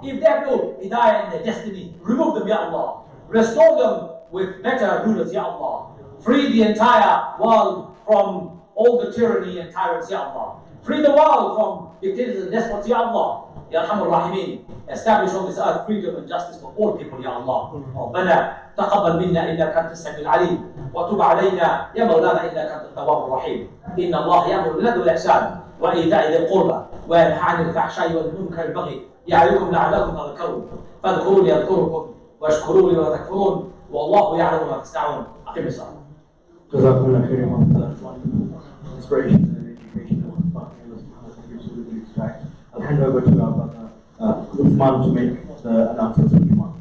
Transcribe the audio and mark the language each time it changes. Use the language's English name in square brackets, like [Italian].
[English] If they have no hidayah in their destiny, remove them, Ya Allah. Restore them with better rulers, Ya Allah. Free the entire world from all the tyranny and tyrants, Ya Allah. Free the world from dictators and despots, Ya Allah. Ya Arhamar Rahimin. Establish on this earth freedom and justice for all people, Ya Allah. [Arabic] ربنا تقبل منا إنك أنت السميع العليم وتب علينا يا مولانا إنك أنت التواب الرحيم. إن الله يأمر بالعدل والإحسان وإيتاء ذي القربى وينهى عن الفحشاء والمنكر والبغي يعظكم لعلكم تذكرون فاذكروني أذكركم واشكروني ولا تكفرون والله يعلم ما تصنعون. أقم الصلاة. [English] Jazakumullah khairan on that wonderful inspiration and education that Allah extract. I'll hand over to our brother Uthman to make the announcements of Jumu'ah.